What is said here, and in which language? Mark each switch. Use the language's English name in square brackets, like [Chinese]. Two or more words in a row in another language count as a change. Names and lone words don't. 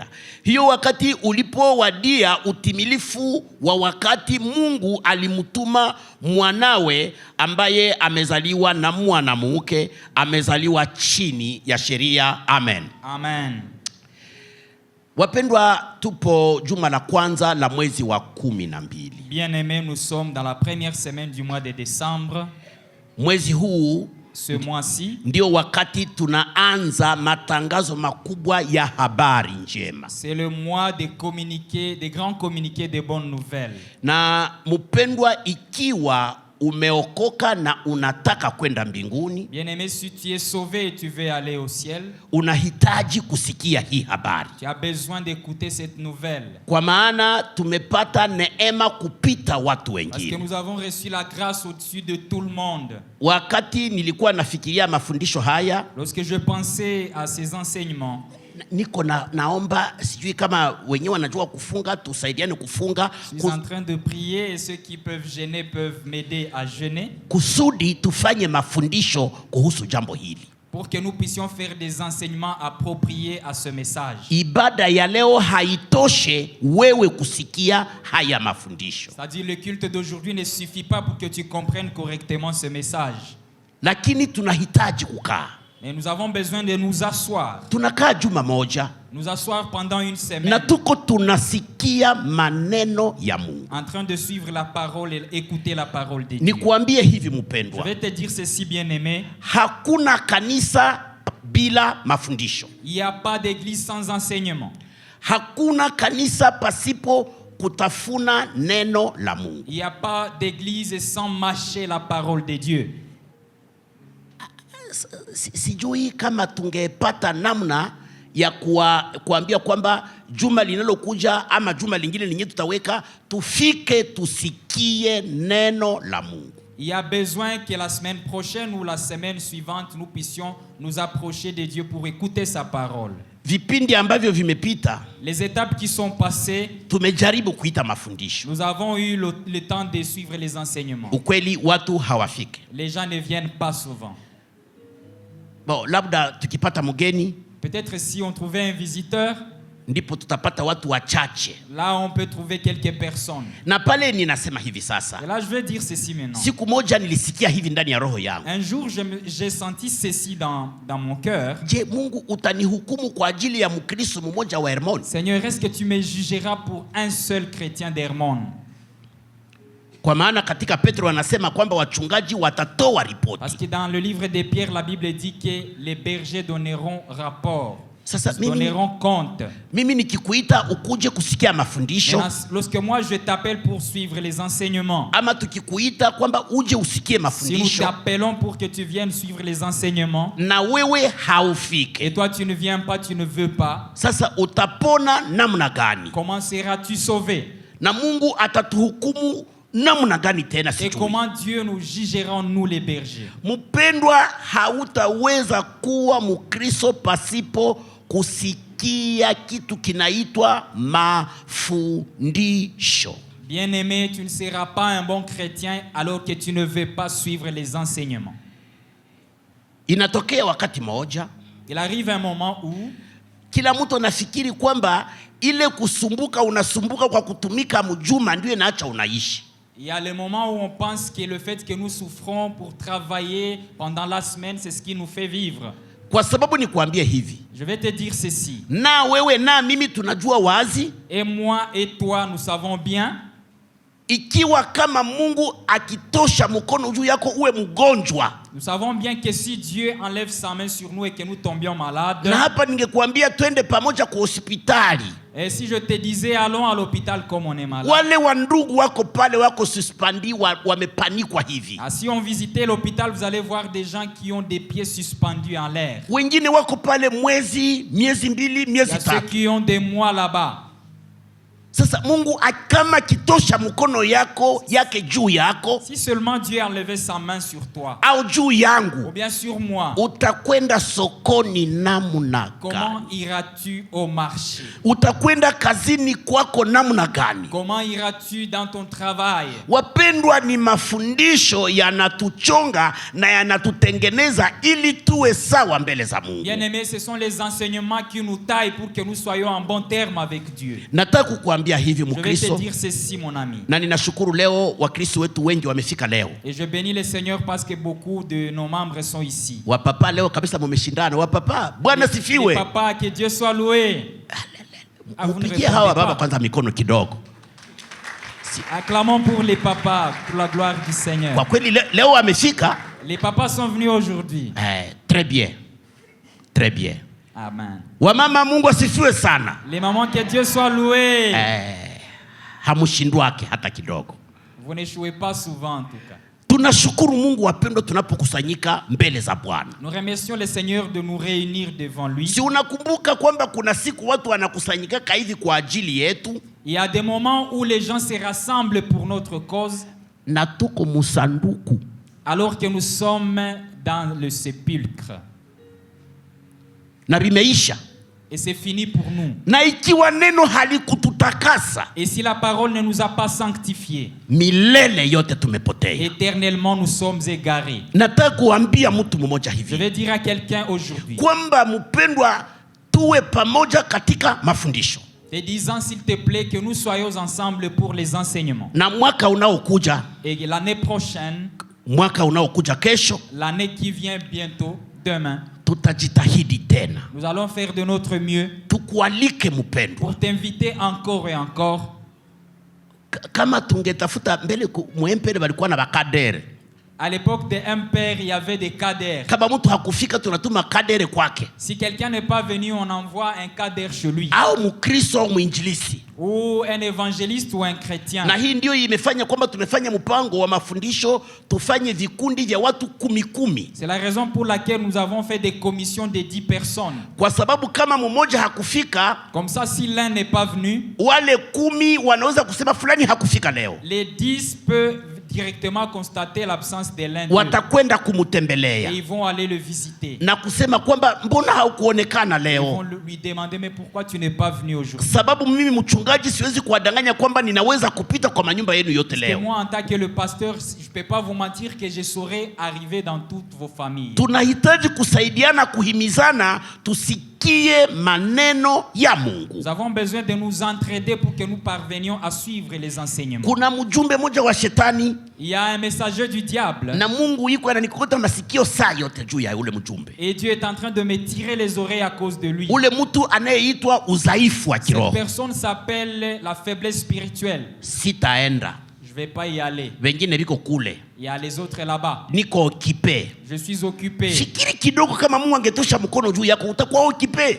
[Swahili] Hiyo wakati ulipowadia utimilifu wa wakati, Mungu alimtuma mwanawe ambaye amezaliwa na mwanamke, amezaliwa chini ya sheria. Amen. Amen. Wapendwa, tupo juma la kwanza la mwezi wa 12. [French] Bien-aimés, nous sommes dans la première semaine du mois de décembre. [Swahili] Mwezi huu, [French] ce mois-ci, [Swahili] ndio wakati tunaanza matangazo makubwa ya habari njema. [French] C'est le mois de communiquer, des grands communiqués de bonnes nouvelles. [Swahili] Na mpendwa, ikiwa umeokoka na unataka kwenda mbinguni, [French] bien-aimé, si tu es sauvé et tu veux aller au ciel, [Swahili] unahitaji kusikia hii habari. [French] Tu as besoin d'écouter cette nouvelle. [Swahili] Kwa maana tumepata neema kupita watu wengine. [French] Parce que nous avons reçu la grâce au-dessus de tout le monde. [Swahili] Wakati nilikuwa nafikiria mafundisho haya, [French] lorsque je pensais à ces enseignements, [Swahili] niko naomba, sijui kama wenyewe wanajua kufunga, tusaidiane kufunga. [French] Je suis en train de prier et ceux qui peuvent jeûner peuvent m'aider à jeûner. [Swahili] Kusudi tufanye mafundisho kuhusu jambo hili, [French] pour que nous puissions faire des enseignements appropriés à ce message. [Swahili] Ibada ya leo haitoshe wewe kusikia haya mafundisho. [French] C'est-à-dire le culte d'aujourd'hui ne suffit pas pour que tu comprennes correctement ce message. [Swahili] Lakini tunahitaji kukaa. [French] Mais nous avons besoin de nous asseoir. [Swahili] Tunakaa juma moja, [French] nous asseoir pendant une semaine, [Swahili] na tuko tunasikia maneno ya Mungu, [French] en train de suivre la parole et écouter la parole de Dieu. [Swahili] Nikuambie hivi mpendwa, [French] je vais te dire ceci, bien-aimé, [Swahili] hakuna kanisa bila mafundisho. [French] Il n'y a pas d'église sans enseignement. [Swahili] Hakuna kanisa pasipo kutafuna neno la Mungu. [French] Il n'y a pas d'église sans mâcher la parole de Dieu. [Swahili] sijui kama tungepata namna ya kuambia kwamba juma linalokuja ama juma lingine lenye tutaweka tufike tusikie neno la Mungu. [French] Il y a besoin que la semaine prochaine ou la semaine suivante nous puissions nous approcher de Dieu pour écouter sa parole. [Swahili] Vipindi ambavyo vimepita, [French] les étapes qui sont passées, [Swahili] tumejaribu kuita mafundisho. [French] Nous avons eu le temps de suivre les enseignements. [Swahili] Ukweli watu hawafiki. [French] Les gens ne viennent pas souvent. [Swahili] Bon, labda tukipata mgeni, [French] peut-être si on trouvait un visiteur, [Swahili] ndipo tutapata watu wachache. [French] Là on peut trouver quelques personnes. [Swahili] Na pale ninasema hivi sasa. [French] Et là je veux dire ceci maintenant. [Swahili] Siku moja nilisikia hivi ndani ya roho yangu. [French] Un jour j'ai senti ceci dans mon cœur. [Swahili] Je, Mungu utanihukumu kwa ajili ya Mkristo mmoja wa Hermon? [French] Seigneur, est-ce que tu me jugeras pour un seul chrétien d'Hermon? [Swahili] Kwa maana katika Petro anasema kwamba wachungaji watatoa ripoti. [French] Parce que dans le livre de Pierre la Bible dit que les bergers donneront rapport. [Swahili] Sasa [French] donneront compte. [Swahili] Mimi nikikuita ukuje kusikia mafundisho. [French] Lorsque moi je t'appelle pour suivre les enseignements. [Swahili] Ama tukikuita kwamba uje usikie mafundisho. [French] Si nous t'appelons pour que tu viennes suivre les enseignements. [Swahili] Na wewe haufiki. [French] Et toi tu ne viens pas, tu ne veux pas. [Swahili] Sasa utapona namna gani? [French] Comment seras-tu sauvé? [Swahili] Na Mungu atatuhukumu namna gani tena sijui. [French] Et comment Dieu nous jugera nous les bergers? [Swahili] Mpendwa, hautaweza kuwa Mkristo pasipo kusikia kitu kinaitwa mafundisho. [French] Bien-aimé, tu ne seras pas un bon chrétien alors que tu ne veux pas suivre les enseignements. [Swahili] Inatokea wakati moja, [French] il arrive un moment où [Swahili] kila mtu anafikiri kwamba ile kusumbuka unasumbuka kwa kutumika mjuma ndio inaacha unaishi. [French] Il y a le moment où on pense que le fait que nous souffrons pour travailler pendant la semaine, c'est ce qui nous fait vivre. [Swahili] Kwa sababu ni kuambia hivi. [French] Je vais te dire ceci. [Swahili] Na wewe na mimi tunajua wazi. [French] Et moi et toi, nous savons bien. [Swahili] Ikiwa kama Mungu akitosha mkono juu yako uwe mgonjwa. [French] Nous savons bien que si Dieu enlève sa main sur nous et que nous tombions malades. [Swahili] Na hapa ningekuambia twende pamoja kwa hospitali. [French] Et si je te disais allons à l'hôpital comme on est malade. [Swahili] Wale wandugu wako pale wako suspendi wamepanikwa hivi. [French] Si on visitait l'hôpital, vous allez voir des gens qui ont des pieds suspendus en l'air. [Swahili] Wengine wako pale miezi mbili, miezi tatu. [French] Il y a ceux qui ont des mois là-bas. [Swahili] Sasa Mungu akama kitosha mkono yake juu yako. [French] Si seulement Dieu enlevait sa main sur toi. [Swahili] Au juu yangu. [French] Ou bien sur moi. [Swahili] Utakwenda sokoni namna gani? [French] Comment iras-tu au marché? [Swahili] Utakwenda kazini kwako namna gani? [French] Comment iras-tu dans ton travail? [Swahili] Wapendwa, ni mafundisho yanatuchonga na yanatutengeneza ili tuwe sawa mbele za Mungu. [French] Bien-aimés, ce sont les enseignements qui nous taillent pour que nous soyons en bon terme avec Dieu. [Swahili] Nataka kukuambia hivi Mkristo. [French] Je vais te dire ceci, mon ami. [Swahili] Na ninashukuru leo Wakristo wetu wengi wamefika leo. [French] Et je bénis le Seigneur parce que beaucoup de nos membres sont ici. [Swahili] Wapapa leo kabisa mmeshindana. Wapapa, Bwana sifiwe. [French] Papa, que Dieu soit loué. [Swahili] Mpigie hawa baba kwanza mikono kidogo. [French] Acclamons pour les papas, pour la gloire du Seigneur. [Swahili] Kwa kweli leo wamefika. [French] Les papas sont venus aujourd'hui. Très bien. Très bien. [Swahili] Amen. Wamama, Mungu asifiwe sana. [French] Les mamans, que Dieu soit loué. [Swahili] Hamushindwake hata kidogo. [French] Vous n'échouez pas souvent en tout cas. [Swahili] Tunashukuru Mungu wapendwa tunapokusanyika mbele za Bwana. [French] Nous remercions le Seigneur de nous réunir devant lui. [Swahili] Si unakumbuka kwamba kuna siku watu wanakusanyika hivi kwa ajili yetu. [French] Il y a des moments où les gens se rassemblent pour notre cause. [Swahili] Na tuko musanduku. [French] Alors que nous sommes dans le sépulcre. [Swahili] Na bimeisha. [French] Et c'est fini pour nous. [Swahili] Na ikiwa neno halikututakasa. [French] Et si la parole ne nous a pas sanctifiés. [Swahili] Milele yote tumepotea. [French] Éternellement nous sommes égarés. [Swahili] Nataka kuambia mtu mmoja hivi. [French] Je vais dire à quelqu'un aujourd'hui. [Swahili] Kwamba mpendwa tuwe pamoja katika mafundisho. [French] Te disant s'il te plaît que nous soyons ensemble pour les enseignements. [Swahili] Na mwaka unaokuja. [French] Et l'année prochaine. [Swahili] Mwaka unaokuja kesho. [French] L'année qui vient bientôt, demain. [Swahili] Tutajitahidi tena. [French] Nous allons faire de notre mieux. [Swahili] Tukualike mpendwa. [French] Pour t'inviter encore et encore. [Swahili] Kama tungetafuta mbele muempele walikuwa na bakadere. [French] À l'époque d'un père, il y avait des cadres. [Swahili] Kama mtu hakufika tunatuma kadere kwake. [French] Si quelqu'un n'est pas venu, on envoie un cadre chez lui. [Swahili] Au mkristo au mwinjilisi. [French] Ou un évangéliste ou un chrétien. [Swahili] Na hii ndio imefanya kwamba tumefanya mpango wa mafundisho tufanye vikundi vya watu 10. [French] C'est la raison pour laquelle nous avons fait des commissions de 10 personnes. [Swahili] Kwa sababu kama mmoja hakufika, [French] comme ça si l'un n'est pas venu, [Swahili] wale 10 wanaweza kusema fulani hakufika leo. [French] Les 10 peuvent directement constater l'absence de l'un. [Swahili] Watakwenda kumutembelea. [French] Et ils vont aller le visiter. [Swahili] Na kusema kwamba mbona haukuonekana leo? [French] Ils vont lui demander mais pourquoi tu n'es pas venu aujourd'hui? [Swahili] Sababu mimi mchungaji siwezi kuwadanganya kwamba ninaweza kupita kwa manyumba yenu yote leo. [French] Parce que moi en tant que le pasteur, je peux pas vous mentir que je saurais arriver dans toutes vos familles. [Swahili] Tunahitaji kusaidiana, kuhimizana, tusikie maneno ya Mungu. [French] Nous avons besoin de nous entraider pour que nous parvenions à suivre les enseignements. [Swahili] Kuna mjumbe moja wa shetani. [French] Il y a un messager du diable. [Swahili] Na Mungu yuko ananikokota masikio saa yote juu ya ule mjumbe. [French] Et Dieu est en train de me tirer les oreilles à cause de lui. [Swahili] Ule mtu anayeitwa udhaifu wa kiroho. [French] Cette personne s'appelle la faiblesse spirituelle. [Swahili] Sitaenda. [French] Je vais pas y aller. [Swahili] Wengine biko kule. [French] Il y a les autres là-bas. [Swahili] Niko occupé. [French] Je suis occupé. [Swahili] Fikiri kidogo kama Mungu angetosha mkono juu yako utakuwa occupé.